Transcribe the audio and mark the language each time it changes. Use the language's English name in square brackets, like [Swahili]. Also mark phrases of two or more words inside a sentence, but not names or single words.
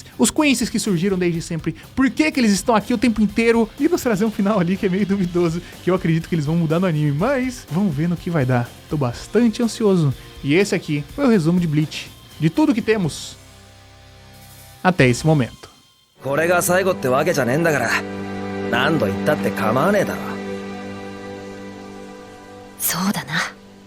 [Portuguese] Os Quincy's que surgiram desde sempre. Por que eles estão aqui o tempo inteiro? E nos trazer um final ali que é meio duvidoso, que eu acredito que eles vão mudar no anime. Mas vamos ver no que vai dar. Tô bastante ansioso. E esse aqui foi o resumo de Bleach. De tudo que temos até esse momento. [Japanese] これが最後ってわけじゃねえんだから、何度言ったって構わねえだろ。そうだな。